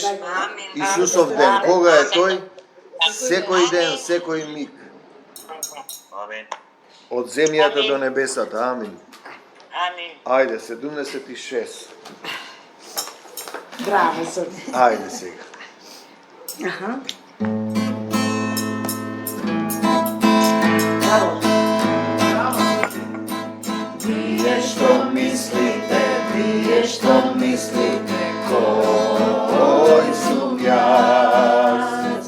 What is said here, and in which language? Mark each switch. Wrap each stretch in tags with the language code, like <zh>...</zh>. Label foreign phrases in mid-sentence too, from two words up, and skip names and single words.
<mk>Amin. Isusov den. Koga je toj? Sekoj den, sekoj mig. Amin. Od zemljata do nebesata. Amin. Amin. Ajde, 76. Bravo sad. Ajde сега. Aha. Bravo. Вие што мислите, вие што мислите, кој сум јас?</mk>